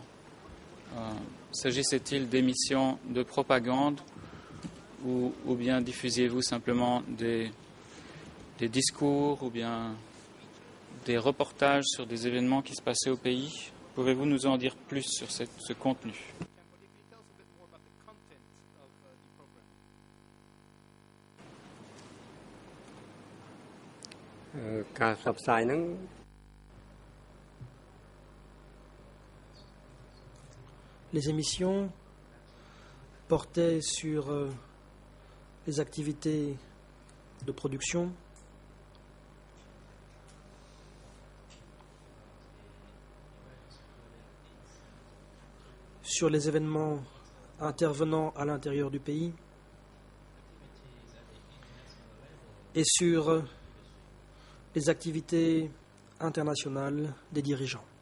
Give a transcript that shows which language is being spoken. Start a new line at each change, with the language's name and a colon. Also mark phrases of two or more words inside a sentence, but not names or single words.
French: S'agissait-il d'émissions de propagande ou bien diffusiez-vous simplement des discours ou bien des reportages sur des événements qui se passaient au pays? Pouvez-vous nous en dire plus sur ce contenu?
Khmer: ការផ្សព្វផ្សាយហ្នឹង
French: Les émissions portaient sur les activités de production, sur les événements intervenant à l'intérieur du pays et sur les activités internationales des dirigeants.